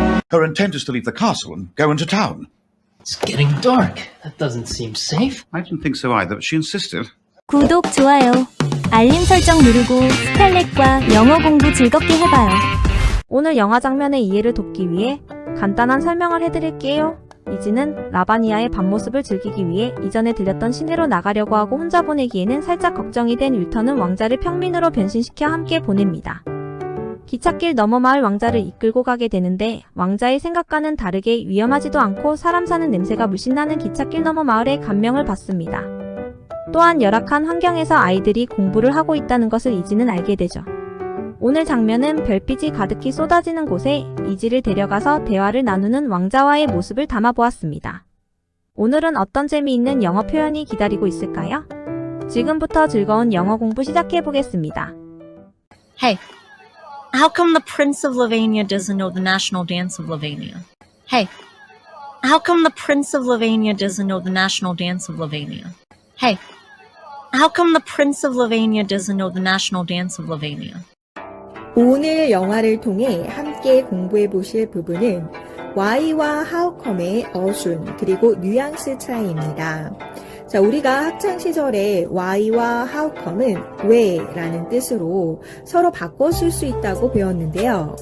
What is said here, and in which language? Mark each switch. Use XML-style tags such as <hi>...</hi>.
<en>Her intent is to leave the castle and go into town. It's getting dark. That doesn't seem safe. I didn't think so either, but she insisted.</en> <ko>구독, 좋아요, 알림 설정 누르고 스칼렛과 영어 공부 즐겁게 해봐요. 오늘 영화 장면의 이해를 돕기 위해 간단한 설명을 해드릴게요. 이지는 라바니아의 밤모습을 즐기기 위해 이전에 들렸던 시내로 나가려고 하고 혼자 보내기에는 살짝 걱정이 된 윌턴은 왕자를 평민으로 변신시켜 함께 보냅니다. 기찻길 너머 마을 왕자를 이끌고 가게 되는데 왕자의 생각과는 다르게 위험하지도 않고 사람 사는 냄새가 물씬 나는 기찻길 너머 마을에 감명을 받습니다. 또한 열악한 환경에서 아이들이 공부를 하고 있다는 것을 이지는 알게 되죠. 오늘 장면은 별빛이 가득히 쏟아지는 곳에 이지를 데려가서 대화를 나누는 왕자와의 모습을 담아보았습니다. 오늘은 어떤 재미있는 영어 표현이 기다리고 있을까요? 지금부터 즐거운 영어 공부 시작해보겠습니다.</ko> <en>Hey, how come the Prince of Lavania doesn't know the national dance of Lavania? Hey, how come the Prince of Lavania doesn't know the national dance of Lavania? Hey, how come the Prince of Lavania doesn't know the national dance of Lavania?</en> <ko>오늘 영화를 통해 함께 공부해 보실 부분은 why와 how come의 어순 그리고 뉘앙스 차이입니다. 자, 우리가 학창 시절에 why와 how come은 왜라는 뜻으로 서로 바꿔 쓸 수 있다고 배웠는데요.</ko>